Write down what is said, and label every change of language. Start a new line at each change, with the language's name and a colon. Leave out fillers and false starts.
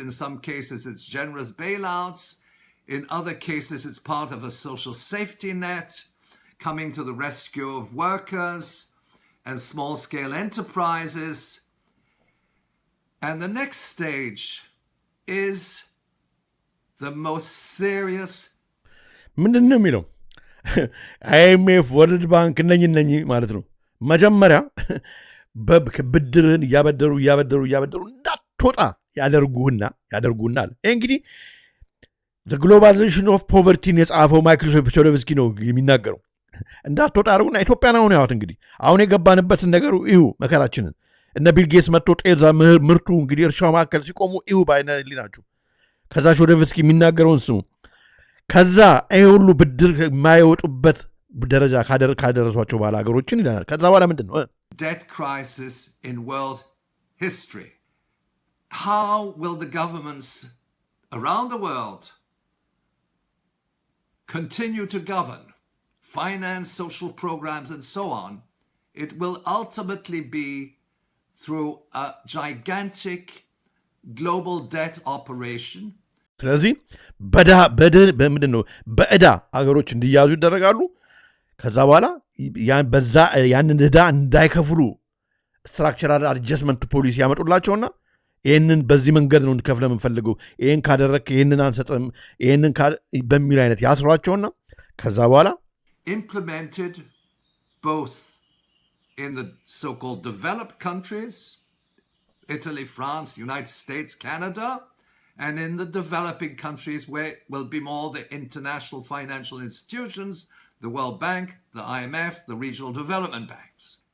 English: In some cases, it's generous bailouts. In other cases, it's part of a social safety net coming to the rescue of workers and small-scale enterprises. And the next stage is the most serious.
Amharic: ምንድን ነው የሚለው? IMF ወርልድ ባንክ እነኝ ማለት ነው። መጀመሪያ ብድርህን እያበደሩ እንዳትወጣ ያደርጉና አለ። ይህ እንግዲህ ዘ ግሎባላይዜሽን ኦፍ ፖቨርቲን የጻፈው ማይክል ቾዶቭስኪ ነው የሚናገረው። እንዳትወጣ አድርጉና ኢትዮጵያን አሁን ያዋት እንግዲህ አሁን የገባንበትን ነገሩ ይሁ መከራችንን እነ ቢል ጌትስ መጥቶ ጤዛ ምርቱ እንግዲህ እርሻው መካከል ሲቆሙ ይሁ ባይነሊ ናችሁ። ከዛ ቾዶቭስኪ የሚናገረውን ስሙ። ከዛ ይሄ ሁሉ ብድር የማይወጡበት ደረጃ ካደረሷቸው በኋላ ሀገሮችን ይለናል። ከዛ በኋላ ምንድን ነው?
English: Debt crisis in world history. How will the governments around the world continue to govern, finance social programs and so on? It will ultimately be through a gigantic global debt operation.
Amharic: ስለዚህ በምንድን ነው በዕዳ ሀገሮች እንዲያዙ ይደረጋሉ። ከዛ በኋላ ያንን ዕዳ እንዳይከፍሉ ስትራክቸራል አድጀስትመንት ፖሊሲ ያመጡላቸውና ይህንን በዚህ መንገድ ነው እንድከፍለ የምንፈልገው፣ ይህን ካደረክ ይህንን አንሰጥም፣ ይህንን በሚል አይነት ያስሯቸውና ከዛ በኋላ
English: implemented both in the so-called developed countries, Italy, France, United States, Canada, and in the developing countries where will be more the international financial institutions, the World Bank, the IMF, the regional development banks.